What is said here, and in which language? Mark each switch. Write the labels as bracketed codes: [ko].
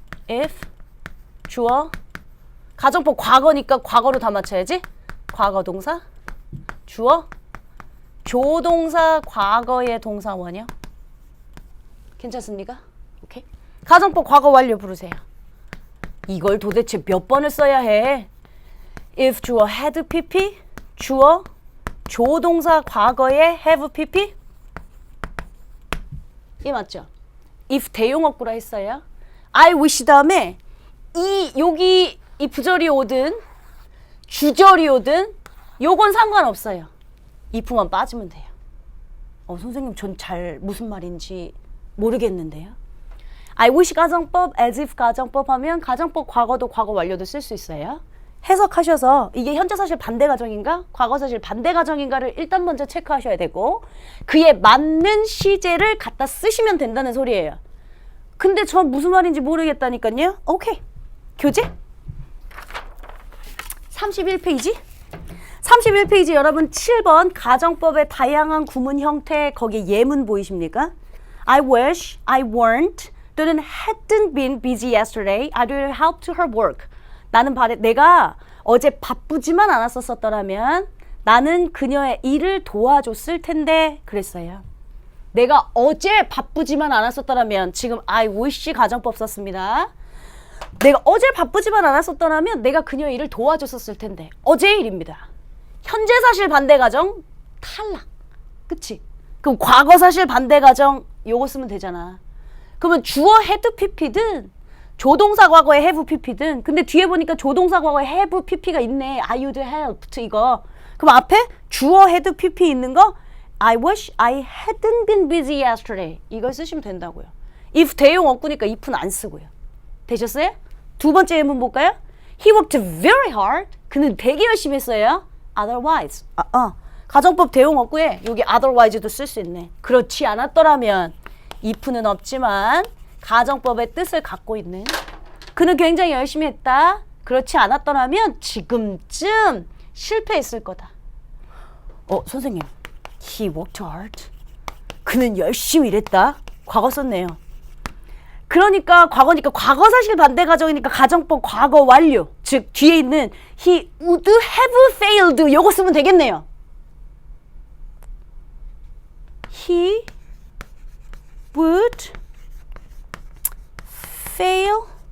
[ko] if, 주어, 가정법 과거니까 과거로 다 맞춰야지. 과거 동사, 주어, 조동사 과거의 동사 원형. 괜찮습니까? 오케이. 가정법 과거 완료 부르세요. 이걸 도대체 몇 번을 써야 해? if 주어 had pp, 주어, 조동사 과거의 have pp. 이 맞죠? if 대용어구라 했어요. I wish 다음에 여기 이 부절이 오든 주절이 오든 요건 상관없어요. if만 빠지면 돼요. 선생님 전 잘 무슨 말인지 모르겠는데요. I wish 가정법, as if 가정법 하면 가정법 과거도 과거 완료도 쓸 수 있어요. 해석하셔서 이게 현재 사실 반대 가정인가 과거 사실 반대 가정인가를 일단 먼저 체크하셔야 되고 그에 맞는 시제를 갖다 쓰시면 된다는 소리예요. 근데 전 무슨 말인지 모르겠다니까요. 오케이. 교재 31페이지 31페이지 여러분 7번 가정법의 다양한 구문 형태 거기에 예문 보이십니까? [en] I wish I weren't 또는 hadn't been busy yesterday. I would help to her work. [ko] 나는 내가 어제 바쁘지만 않았었더라면 나는 그녀의 일을 도와줬을 텐데 그랬어요. 내가 어제 바쁘지만 않았었더라면 지금 I wish 가정법 썼습니다. 내가 어제 바쁘지만 않았었더라면 내가 그녀의 일을 도와줬었을 텐데 어제의 일입니다. 현재 사실 반대 가정 탈락. 그치? 그럼 과거 사실 반대 가정 요거 쓰면 되잖아. 그러면 주어 had pp든 조동사 과거에 have pp든 근데 뒤에 보니까 조동사 과거에 have pp가 있네. [en] I would help [ko] 이거. 그럼 앞에 주어 had pp 있는 거 [en] I wish I hadn't been busy yesterday [ko] 이걸 쓰시면 된다고요. if 대용 없구니까 if는 안 쓰고요. 되셨어요? 두 번째 예문 볼까요? [en] He worked very hard. [ko] 그는 되게 열심히 했어요. [en] Otherwise. [ko] 가정법 대용 없고에 여기 otherwise도 쓸 수 있네. 그렇지 않았더라면 if는 없지만 가정법의 뜻을 갖고 있는 그는 굉장히 열심히 했다. 그렇지 않았더라면 지금쯤 실패했을 거다. [en] 선생님 He worked hard. [ko] 그는 열심히 일했다. 과거 썼네요. 그러니까 과거니까 과거 사실 반대 가정이니까 가정법 과거 완료. 즉 뒤에 있는 [en] he would have failed [ko] 요거 쓰면 되겠네요. [en] He would fail.